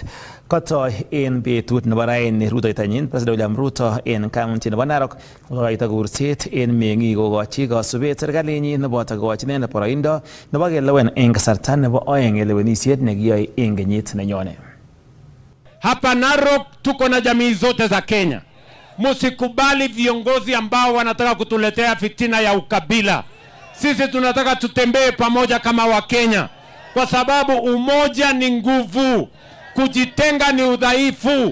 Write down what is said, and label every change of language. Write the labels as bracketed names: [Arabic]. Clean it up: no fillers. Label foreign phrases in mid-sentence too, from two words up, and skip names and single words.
[Kalenjin] Kotoi en betut nebo raini rutoitanyin President William Ruto en county nebo Narok kokoito kurset en meng'ik kokochi kasubet serkalinyin neboto kokochi inendet boroindo nebo kelewen eng kasarta nebo oeng lewenisiet nekiyoe eng kenyit nenyone. [Swahili] Hapa Narok tuko na jamii zote za Kenya. Musikubali viongozi ambao wanataka kutuletea fitina ya ukabila. Sisi tunataka tutembee pamoja kama Wakenya, kwa sababu umoja ni nguvu, kujitenga ni udhaifu.